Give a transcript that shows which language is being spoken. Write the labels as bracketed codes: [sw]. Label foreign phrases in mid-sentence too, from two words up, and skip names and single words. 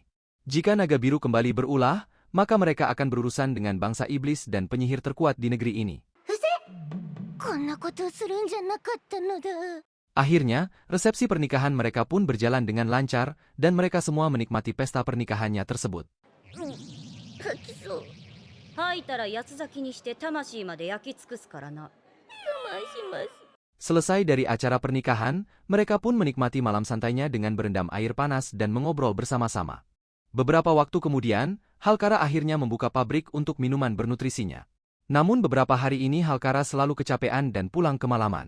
[id] Jika Naga Biru kembali berulah, maka mereka akan berurusan dengan bangsa iblis dan penyihir terkuat di negeri ini. Akhirnya, resepsi pernikahan mereka pun berjalan dengan lancar, dan mereka semua menikmati pesta pernikahannya tersebut. [ja] 吐いたら八つ咲きにして魂まで焼き尽くすからな。我慢します。 [id] Selesai dari acara pernikahan, mereka pun menikmati malam santainya dengan berendam air panas dan mengobrol bersama-sama. Beberapa waktu kemudian, Halkara akhirnya membuka pabrik untuk minuman bernutrisinya. Namun beberapa hari ini Halkara selalu kecapean dan pulang kemalaman.